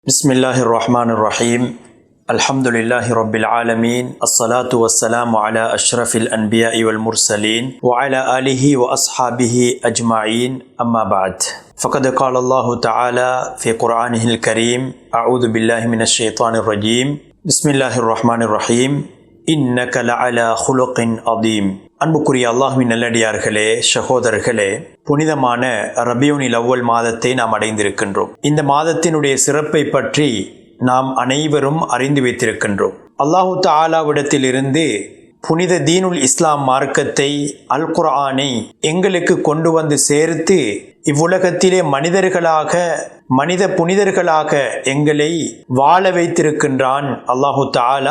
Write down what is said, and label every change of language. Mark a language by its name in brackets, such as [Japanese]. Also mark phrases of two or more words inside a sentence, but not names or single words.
[Arabic] بسم الله الرحمن الرحيم الحمد لله رب العالمين الصلاة والسلام على أشرف الأنبياء والمرسلين وعلى آله وأصحابه أجمعين أما بعد فقد قال الله تعالى في قرآنه الكريم أعوذ بالله من الشيطان الرجيم بسم الله الرحمن الرحيم إنك لعلى خلق عظيم [Tamil] அன்புக்குரிய அல்லாஹ்வின் நல்லடியார்களே, சகோதரர்களே, புனிதமான ரபியுனில் அவ்வல் மாதத்தை நாம் அடைந்திருக்கின்றோம். இந்த மாதத்தினுடைய சிறப்பை பற்றி நாம் அனைவரும் அறிந்து வைத்திருக்கின்றோம். அல்லாஹு தஆலாவிடத்திலிருந்து புனித தீனுல் இஸ்லாம் மார்க்கத்தை, அல் குர்ஆனை எங்களுக்கு கொண்டு வந்து சேர்த்து இவ்வுலகத்திலே மனித புனிதர்களாக எங்களை வாழ வைத்திருக்கின்றான் அல்லாஹு தஆலா.